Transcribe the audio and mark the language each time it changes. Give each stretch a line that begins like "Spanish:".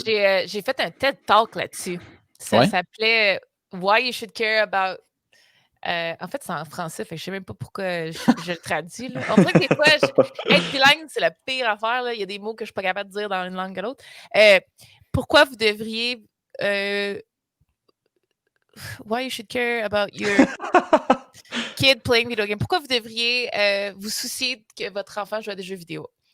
French: J'ai fait un TED Talk là-dessus. Ça s'appelait Why You Should Care About. En fait, c'est en français, fait que je ne sais même pas pourquoi je le traduis. Là. On dirait que des fois, être bilingue, c'est la pire affaire. Là. Il y a des mots que je ne suis pas capable de dire dans une langue que l'autre. Pourquoi vous devriez.
English: Why you should care about your kid playing video game.
French: Pourquoi vous devriez vous soucier que votre enfant joue à des jeux vidéo?